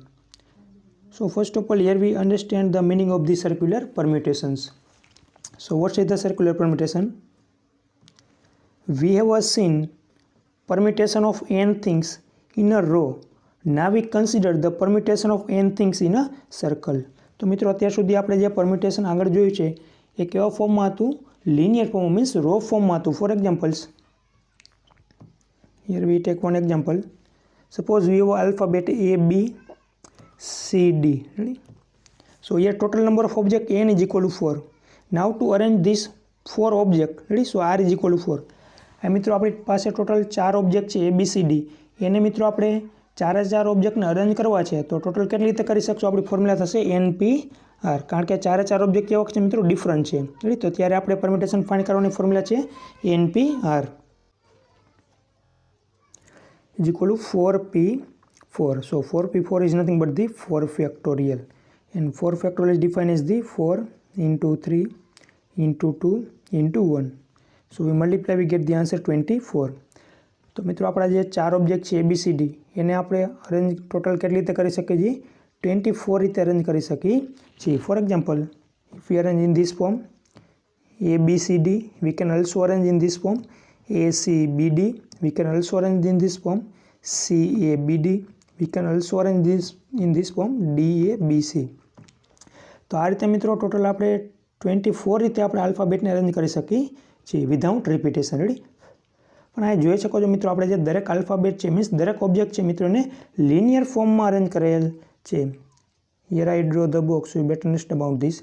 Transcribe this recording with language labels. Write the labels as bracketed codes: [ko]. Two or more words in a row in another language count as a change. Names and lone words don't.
[en] So first of all, here we understand the meaning of the circular permutations. So what is the circular permutation? We have seen permutation of n things in a row. Now we consider the permutation of n things in a circle. [gu] તો મિત્રો અત્યાર સુધી આપણે જે પરમ્યુટેશન આગળ જોયું છે એ કેવા ફોર્મમાં હતું? [en] linear form means row form [gu] હતું. [en] for examples, here we take one example. suppose we have alphabet A, B, C, D. Ready? So here total number of object n is equal to 4. Now to arrange this 4 object, ready? So R is equal to 4. [gu] આ મિત્રો આપણી પાસે ટોટલ 4 ઓબ્જેક્ટ છે A, B, C, D. એને મિત્રો આપણે 4 ઓબ્જેક્ટને અરેન્જ કરવા છે તો ટોટલ કેટલી રીતે કરી શકશો? આપણી ફોર્મ્યુલા થશે NPR, કારણ કે 4 ઓબ્જેક્ટ કેવા છે મિત્રો? ડિફરન્ટ છે. રેડી? તો ત્યારે આપણે પરમ્યુટેશન ફાઇન્ડ કરવાની ફોર્મ્યુલા છે NPR [en] is equal to [gu] 4P4. [en] So 4P4 is nothing but the 4 factorial, and 4 factorial is defined as the 4 into 3 into 2 into 1. So we multiply, we get the answer 24. [gu] તો મિત્રો આપણા જે 4 ઓબ્જેક્ટ છે ABCD એને આપણે [en] arrange total [gu] કેટલી રીતે કરી શકીએ છીએ? 24 રીતે અરેન્જ કરી શકીએ છીએ. [en] for example, if we arrange in this form ABCD, we can also arrange in this form ACBD, we can also arrange in this form CABD, we can also arrange this in this form DABC. [gu] તો આ રીતે મિત્રો ટોટલ આપણે 24 રીતે આપણે આલ્ફાબેટને અરેન્જ કરી શકીએ છીએ [en] without repetition. [gu] રેડી? પણ આ જોઈ શકો છો મિત્રો આપણે જે દરેક આલ્ફાબેટ છે મીન્સ દરેક ઓબ્જેક્ટ છે મિત્રો એને લિનિયર ફોર્મમાં અરેન્જ કરેલ છે. [en] here I draw the box, you better understand about this.